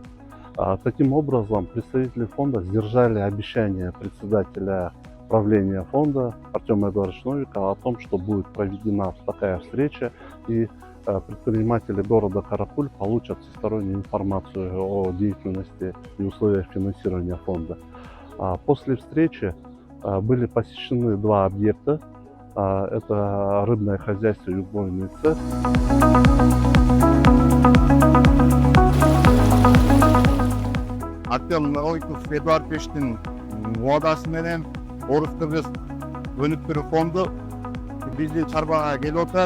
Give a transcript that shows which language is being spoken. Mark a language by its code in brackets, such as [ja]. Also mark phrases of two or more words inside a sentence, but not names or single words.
[ru] Таким образом, представители фонда сдержали обещание председателя правления фонда Артема Эдуардовича Новикова о том, что будет проведена такая встреча и предприниматели города Каракуль получат всестороннюю информацию о деятельности и условиях финансирования фонда. После встречи были посещены два объекта. Это рыбное хозяйство и убойный цех. [ky] Артем Эдуардовичтин убадасы менен Орус Кыргыз өнүктүрүү фонду биздин чарбага келип отурат.